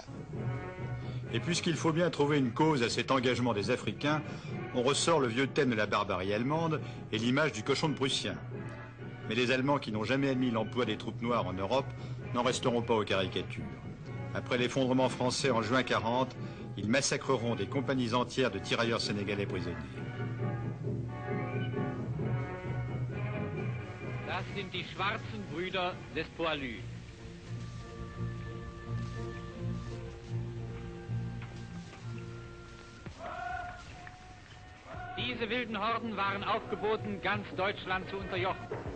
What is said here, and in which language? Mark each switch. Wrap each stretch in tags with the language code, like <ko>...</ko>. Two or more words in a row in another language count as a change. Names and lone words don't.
<fr>Et puisqu'il faut bien trouver une cause à cet engagement des Africains, on ressort le vieux thème de la barbarie allemande et l'image du cochon de Prussien. Mais les Allemands qui n'ont jamais admis l'emploi des troupes noires en Europe n'en resteront pas aux caricatures. Après l'effondrement français en juin 40, ils massacreront des compagnies entières de tirailleurs sénégalais prisonniers.</fr> <de>Das sind die schwarzen Brüder des Poilus. Diese wilden Horden waren aufgeboten, ganz Deutschland zu unterjochen.</de>